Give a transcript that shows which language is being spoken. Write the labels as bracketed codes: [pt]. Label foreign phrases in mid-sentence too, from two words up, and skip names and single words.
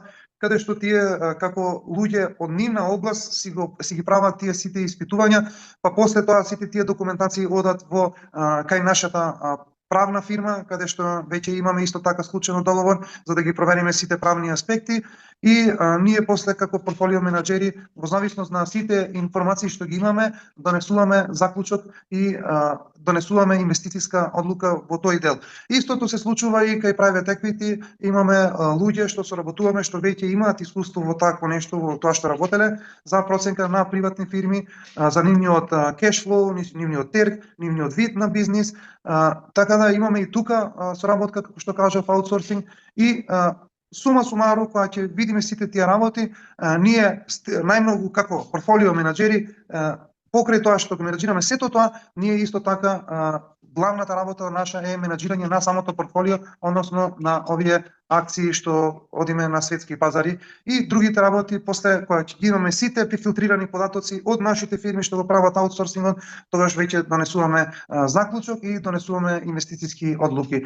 [mk] каде што тие како луѓе од нивна област си ги прават тие сите испитувања, па после тоа сите тие документации одат во кај нашата правна фирма, каде што веќе имаме исто така склучено договор за да ги провериме сите правни аспекти и ние после како портфолио менаџери во зависност на сите информации што ги имаме, донесуваме заклучок и донесуваме инвестициска одлука во тој дел. Истото се случува и кај [en] private equity, [mk] имаме луѓе што соработуваме што веќе имаат искуство во такво нешто, во тоа што работеле за проценка на приватни фирми, за [en] нивниот cash flow, [mk] нивниот терк, нивниот вид на бизнис, така да имаме и тука соработка како што кажав аутсорсинг и сума сумару кога ќе видиме сите тие работи, ние најмногу како портфолио менаџери покрај тоа што го менаџираме сето тоа, ние исто така главната работа наша е менаџирање на самото портфолио, односно на овие акции што одиме на светски пазари и другите работи после кога ќе имаме сите префилтрирани податоци од нашите фирми што го прават аутсорсингот, тогаш веќе донесуваме заклучок и донесуваме инвестициски одлуки.